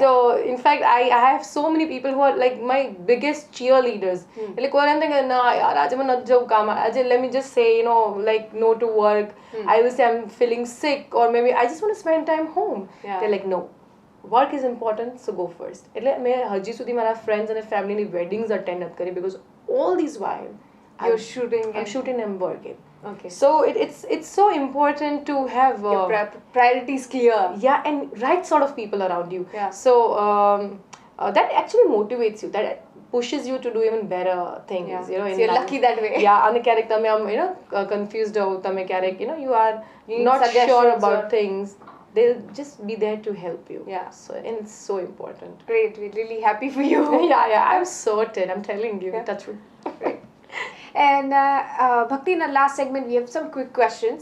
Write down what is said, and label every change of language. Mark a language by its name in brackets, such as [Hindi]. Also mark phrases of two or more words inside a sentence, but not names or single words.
[English] So in fact, I have so many people who are like my biggest cheerleaders. Like what I'm thinking, nah, [Hindi] यार, आज मैं [English] not [Hindi] जाऊं काम. [English] Let me just say, like no to work. I will say I'm feeling sick, or maybe I just want to spend time home. Yeah. They're like, no, work is important, so go first. [Gujarati] એટલે મેં હજી સુધી મારા friends અને familyની [English] weddings attend [Gujarati] નથી કરી, [English] because all these while you're shooting. I'm shooting and working. Okay. So it's so important to have your priorities clear. Yeah, and right sort of people around you. Yeah. So that actually motivates you. That pushes you to do even better things. Yeah. You know, so you're lucky that way. Yeah, [Gujarati] અને ક્યારેક તમે આમ confused હો, તમે ક્યારેક [English] you are not sure about things. They'll just be there to help you. Yeah. So and it's so important. Great. We're really happy for you. Yeah. I'm sorted. I'm telling you. Yeah. Touch wood. Great. And Bhakti, in the last segment, we have some quick questions.